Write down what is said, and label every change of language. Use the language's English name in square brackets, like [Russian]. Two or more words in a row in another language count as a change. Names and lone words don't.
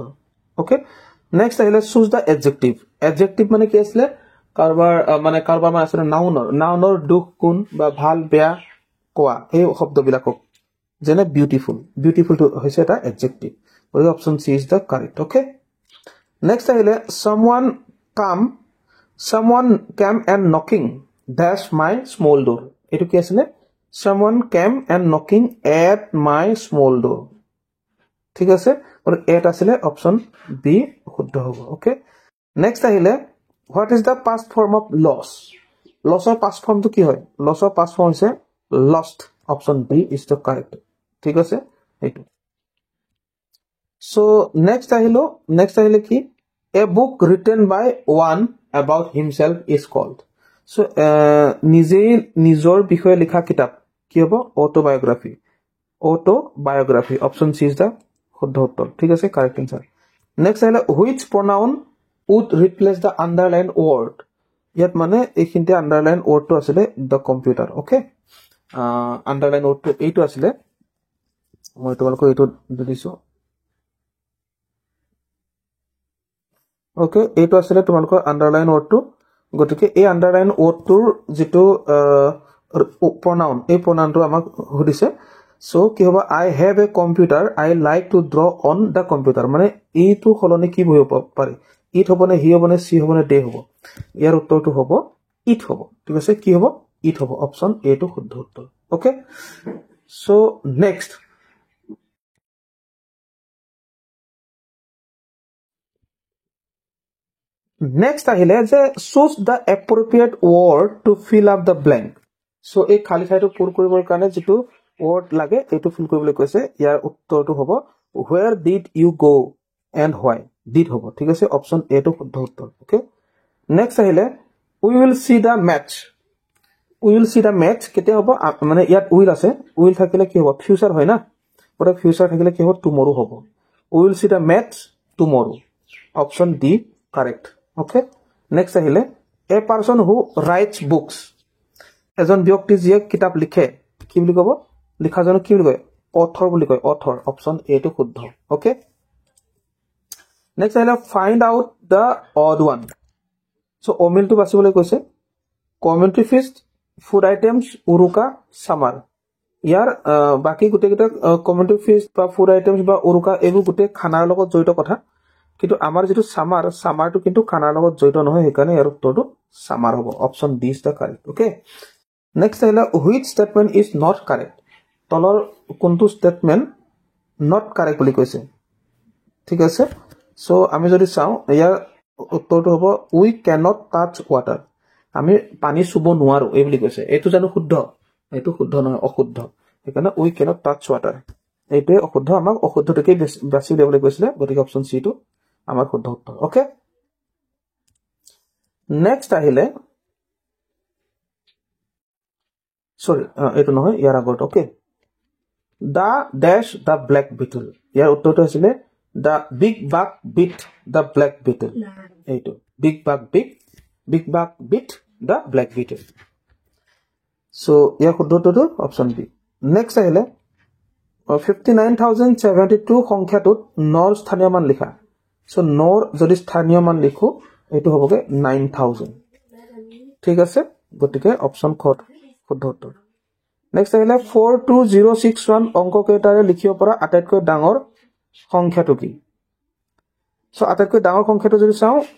[Assamese] ওকে, নেক্সট আহিলে [English] choose the adjective. [Assamese] এডজেক্টিভ মানে কি আছিলে, কাৰোবাৰ মানে আছিলে নাউনৰ দুখ গুণ বা ভাল বেয়া কোৱা এই শব্দবিলাকক, যেনে বিউটিফুলটো হৈছে এটা এডজেক্টিভ, গতিকে [English] option C is the correct. okay, next আহিলে someone came and knocking dash my small door. [Assamese] এইটো কি আছিলে, [English] someone came and knocking at my small door. [Assamese] ঠিক আছে, আৰু এট আছিলে, অপচন বি শুদ্ধ হ'ব. [English] okay, next আহিলে what is the past form of loss? [Assamese] লছৰ [English] past formটো [Assamese] কি হয়, লছৰ [English] past form [Assamese] হৈছে lost, [English] option B is the correct. [Assamese] ঠিক আছে, এইটো. সো নেক্সট আহিলে কি, [English] a book written by one about himself is called. [Assamese] So নিজৰ বিষয়ে লিখা কিতাপ কি হ'ব, অটোবায়োগ্ৰাফি, [English] option C is the [Assamese] শুদ্ধ উত্তৰ. ঠিক আছে, [English] correct answer. next [Assamese] আহিলে [English] which pronoun would replace the underlined word [Assamese] ইয়াত মানে এইখিনিতে [English] underline wordটো [Assamese] আছিলে [English] the computer okay underline wordটো [Assamese] এইটো আছিলে মই তোমালোকক এইটো দিছো okay এইটো আছিলে তোমালোকৰ [English] underline wordটো [Assamese] গতিকে এই underline wordটোৰ যেটো pronoun এই pronounটো আমাক সুধিছে so কি হ'ব [English] I have a computer I like to draw on the computer [Assamese] মানে এইটো খলনি কি হ'ব পাৰে it হ'বনে he হ'বনে she হ'বনে they হ'ব ইয়াৰ উত্তৰটো হ'ব it হ'ব ঠিক আছে কি হ'ব it হ'ব [English] option A [Assamese] টো শুদ্ধ উত্তৰ [English] okay so next [Assamese] আহিলে যে [English] choose the appropriate word to fill up the blank so [Assamese] এই খালি ঠাইটো পূৰ কৰিবৰ কাৰণে যেটো word লাগে এটো ফিল কৰিবলৈ কৈছে ইয়াৰ উত্তৰটো হ'ব [English] where did you go and why did [Assamese] হ'ব ঠিক আছে [English] option A [Assamese] টো শুদ্ধ উত্তৰ [English] okay next [Assamese] আহিলে [English] we will see the match [Assamese] কেতিয়া হ'ব মানে ইয়াত will আছে will থাকিলে কি হ'ব ফিউচাৰ হয় না ওটা ফিউচাৰ থাকিলে কি হ'ব tomorrow হ'ব [English] we will see the match tomorrow option D correct okay next [Assamese] আহিলে [English] a person who writes books [Assamese] এজন ব্যক্তি যিয়ে কিতাপ লিখে কি বুলি ক'ব লিখাজনক কি বুলি কয় author বুলি কয় [English] author option A [Assamese] টো শুদ্ধ [English] okay next [Assamese] আহিলে [English] find out the odd one so [Assamese] অমিলটো বাছিবলৈ কৈছে [English] commentary feast food items [Assamese] uruka summer ইয়াৰ বাকি গুটেকিটা [English] commentary feast [Assamese] বা [English] food items [Assamese] বা uruka এবোৰ গুটে খানাৰ লগত জড়িত কথা কিন্তু আমাৰ যেটো সামাৰটো কিন্তু খানাৰ লগত জড়িত নহয় হেকানে ইয়াৰ উত্তৰটো সামাৰ হ'ব [English] option D is the correct okay next [Assamese] আহিলে [English] which statement is not correct [Assamese] তলৰ কোনটো স্টেটমেন্ট [English] not correct [Assamese] বুলি কৈছে ঠিক আছে সো আমি যদি চাও ইয়াৰ উত্তৰটো হ'ব [English] we cannot touch water [Assamese] আমি পানী চুব নোৱাৰো এই বুলি কৈছে এটো জানো শুদ্ধ এটো শুদ্ধ নহয় অশুদ্ধ হেকানে [English] we cannot touch water [Assamese] এইটো অশুদ্ধ আমাক অশুদ্ধটোকে বাছি দেবলৈ কৈছিলে গতিকে [English] option C [Assamese] টো আমাৰ শুদ্ধ উত্তৰ ওকে নেক্সট আহিলে সৰি এটো নহয় ইয়াৰ আগত ওকে [English] the dash the black beetle [Assamese] ইয়াৰ উত্তৰটো আছিল [English] the big bug bit the black beetle [Assamese] এইটো [English] big bug bit the black beetle so [Assamese] ইয়াৰ শুদ্ধ উত্তৰটো [English] option B next [Assamese] আহিলে 59072 সংখ্যাটোত নর স্থানীয় মান লিখা so নর যদি স্থানীয় মান লিখো এটো হবগে 9000 ঠিক আছে গটিকে অপচন খ শুদ্ধ উত্তৰ নেক্সট আহিলে 42061 অংক কেইটাৰে লিখিব পৰা আটাইতকৈ ডাঙৰ সংখ্যাটো কি সো আটাইতকৈ ডাঙৰ সংখ্যাটো যদি চাও